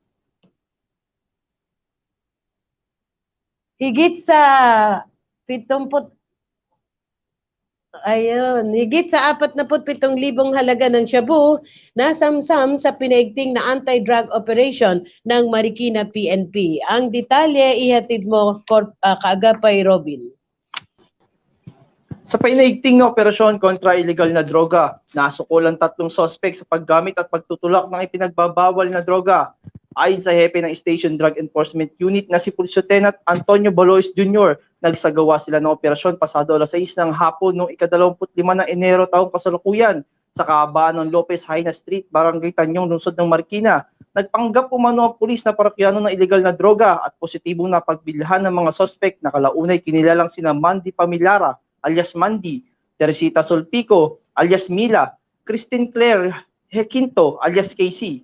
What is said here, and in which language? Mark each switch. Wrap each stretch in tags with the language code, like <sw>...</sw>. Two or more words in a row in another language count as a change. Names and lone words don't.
<tl>Higit sa 47,000 halaga ng shabu na samsam sa pinaigting na</tl> <en>anti-drug operation</en> <tl>ng Marikina PNP. Ang detalye ihatid mo kaagapay Robin. Sa pinaigting na operasyon kontra illegal na droga, nasukulan 3 sospek sa paggamit at pagtutulak ng ipinagbabawal na droga. Ayon sa hepe ng Station Drug Enforcement Unit na si Police Lieutenant Antonio Balois Jr., nagsagawa sila ng operasyon pasado alas 6 ng hapon noong ika-25 ng Enero taong kasalukuyan sa kahabaan ng Lopez Haina Street, Barangay Tanyong, lungsod ng Marikina. Nagpanggap umano ang pulis na parokyano ng illegal na droga at positibong napagbilhan ng mga sospek na kalaunay kinilalang sina Mandy Pamilara alias Mandy, Teresita Solpico alias Mila, Christine Claire Hequinto alias Casey.</tl>